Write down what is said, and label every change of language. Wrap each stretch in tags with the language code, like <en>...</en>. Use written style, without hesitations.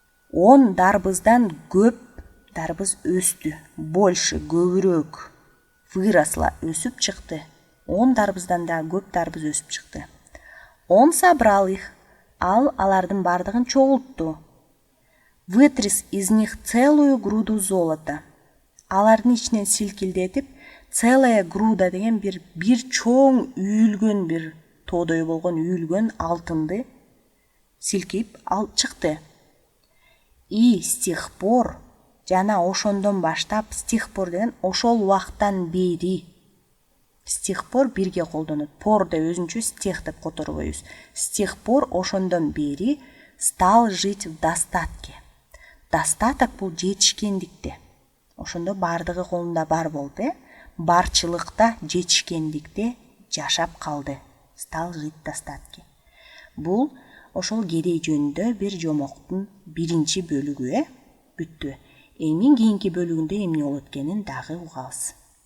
<ky>10 дарбыздан көп дарбыз өстү, больше, көбүрөөк, выросло, өсүп чыкты. 10 дарбыздан да көп дарбыз өсүп чыкты.</ky> <ru>Он собрал их,</ru> <ky>алардын бардыгын чогултту.</ky> <ru>Вытряс из них целую груду золота.</ru> <ky>Алардын ичинен силкилдетип,</ky> <ru>целая груда</ru> <ky>деген бир чоң үйүлгөн, бир тоодой болгон үйүлгөн алтынды силкип ал чыкты.</ky> <ru>И с тех пор,</ru> <ky>жана ошондон баштап,</ky> <ru>с тех пор</ru> <ky>деген ошол убактан бери.</ky> <ru>С тех пор</ru> <ky>бирге колдонот. Пор деп өзүнчө стех деп которбойбуз.</ky> <ru>С тех пор</ru> <ky>ошондон бери</ky> <ru>стал жить в достатке.</ru> <ky>Достаток бул жетишкендикте. Ошондо бардыгы колунда бар болду, барчылыкта, жетишкендикте жашап калды.</ky> <ru>Стал жить в достатке.</ru> <ky>Бул ошол кедей жөнүндө бир жомоктун биринчи бөлүгү бүттү. Эми кийинки бөлүгүндө эмне болот экенин дагы угабыз.</ky>